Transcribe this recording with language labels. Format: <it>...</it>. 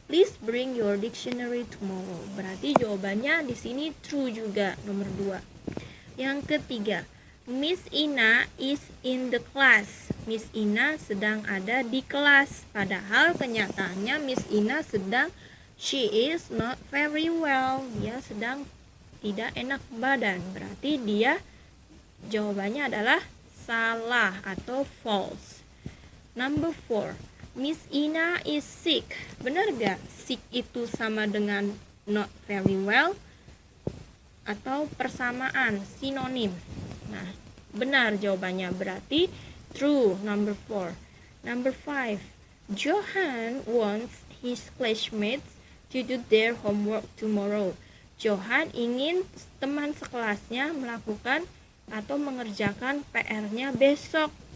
<en>Please bring your dictionary tomorrow.</en> <id>Berarti jawabannya di sini true juga, nomor 2. Yang ketiga,</id> <en>Miss Ina is in the class.</en> <id>Miss Ina sedang ada di kelas. Padahal kenyataannya Miss Ina</id> <en>she is not very well.</en> <id>Dia sedang tidak enak badan. Berarti dia jawabannya adalah salah atau false.</id> <en>Number 4, Miss Ina is sick.</en> <id>Benar gak sick itu sama dengan</id> <en>not very well?</en> <id>Atau persamaan, sinonim? Nah, benar jawabannya, berarti true, number 4.</id> <en>Number 5, Johan wants his classmates to do their homework tomorrow.</en> <id>Johan ingin teman sekelasnya melakukan atau mengerjakan PR-nya besok.</id>